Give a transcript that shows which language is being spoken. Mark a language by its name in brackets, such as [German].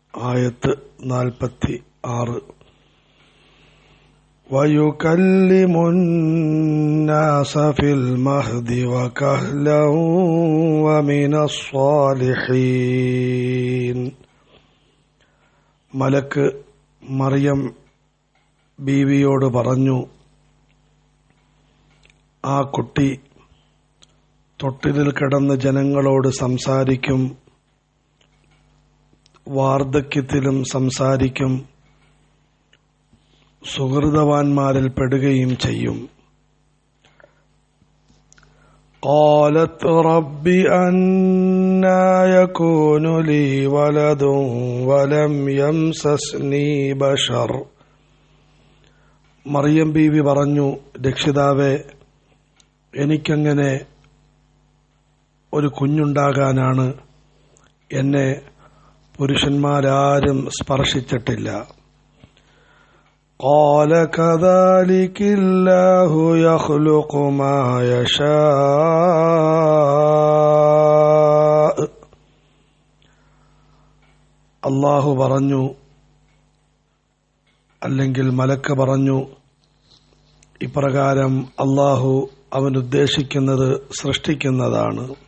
[Malayalam] ആയത്ത് 46. [Arabic] ويكلم الناس في المهد وكهلا ومن الصالحين. [Malayalam] മലക്ക് മറിയം ബീവിയോട് പറഞ്ഞു, ആ കുട്ടി തൊട്ടിലിൽ കിടന്ന് ജനങ്ങളോട് സംസാരിക്കും, വാർദ്ധക്യത്തിലും സംസാരിക്കും, സുഹൃതവാന്മാരിൽ പെടുകയും ചെയ്യും. [Arabic] قالت رب أنى يكون لي ولد ولم يمسسني بشر. [Malayalam] മറിയം ബീവി പറഞ്ഞു, രക്ഷിതാവേ, എനിക്കെങ്ങനെ ഒരു കുഞ്ഞുണ്ടാകാനാണ്? എന്നെ പുരുഷന്മാരാരും സ്പർശിച്ചിട്ടില്ല. [Arabic] قال كذلك الله يخلق ما يشاء. [Malayalam] അല്ലാഹു പറഞ്ഞു, അല്ലെങ്കിൽ മലക്ക് പറഞ്ഞു, ഇപ്രകാരം അല്ലാഹു അവൻ ഉദ്ദേശിക്കുന്നത് സൃഷ്ടിക്കുന്നതാണ്.